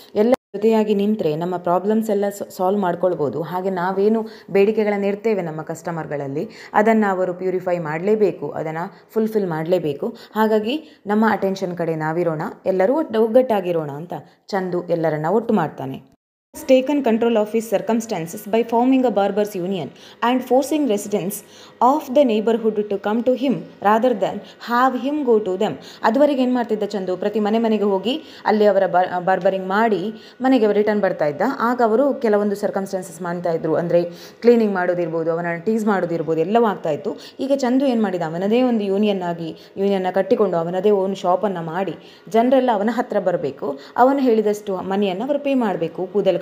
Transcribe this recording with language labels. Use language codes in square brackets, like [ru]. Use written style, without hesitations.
[kn] ಎಲ್ಲ ಜೊತೆಯಾಗಿ ನಿಂತರೆ ನಮ್ಮ ಪ್ರಾಬ್ಲಮ್ಸ್ ಎಲ್ಲ ಸಾಲ್ವ್ ಮಾಡ್ಕೊಳ್ಬೋದು. ಹಾಗೆ ನಾವೇನು ಬೇಡಿಕೆಗಳನ್ನು ಇರ್ತೇವೆ ನಮ್ಮ ಕಸ್ಟಮರ್ಗಳಲ್ಲಿ, ಅದನ್ನು ಅವರು ಪ್ಯೂರಿಫೈ ಮಾಡಲೇಬೇಕು, ಅದನ್ನು ಫುಲ್ಫಿಲ್ ಮಾಡಲೇಬೇಕು. ಹಾಗಾಗಿ ನಮ್ಮ ಅಟೆನ್ಷನ್ ಕಡೆ ನಾವಿರೋಣ, ಎಲ್ಲರೂ ಒಗ್ಗಟ್ಟಾಗಿರೋಣ ಅಂತ ಚಂದು ಎಲ್ಲರನ್ನ ಒಟ್ಟು ಮಾಡ್ತಾನೆ. [en] taken control of his circumstances by forming a barbers union and forcing residents of the neighborhood to come to him rather than have him go to them. [kn] ಅದುವರೆಗೆ ಏನು ಮಾಡ್ತಿದ್ದ ಚಂದು, ಪ್ರತಿ ಮನೆಗೆ ಹೋಗಿ ಅಲ್ಲಿ ಅವರ ಬಾರ್ಬರಿಂಗ್ ಮಾಡಿ ಮನೆಗೆ ರಿಟರ್ನ್ ಬರ್ತಾ ಇದ್ದ. ಆಗ ಅವರು ಕೆಲವೊಂದು ಸರ್ಕಮ್ಸ್ಟಾನ್ಸಸ್ ಮಾಡ್ತಾ ಇದ್ರು, ಅಂದರೆ ಕ್ಲೀನಿಂಗ್ ಮಾಡೋದಿರ್ಬೋದು, ಅವನನ್ನು ಟೀಸ್ ಮಾಡೋದಿರ್ಬೋದು, ಎಲ್ಲವೂ ಆಗ್ತಾ ಇತ್ತು. ಈಗ ಚಂದು ಏನು ಮಾಡಿದ, ಅವನದೇ ಒಂದು ಯೂನಿಯನ್ನ ಕಟ್ಟಿಕೊಂಡು ಅವನದೇ ಓನ್ ಶಾಪನ್ನು ಮಾಡಿ ಜನರೆಲ್ಲ ಅವನ ಹತ್ರ ಬರಬೇಕು, ಅವನು ಹೇಳಿದಷ್ಟು ಮನಿಯನ್ನು ಅವರು ಪೇ ಮಾಡಬೇಕು, ಕೂದಲು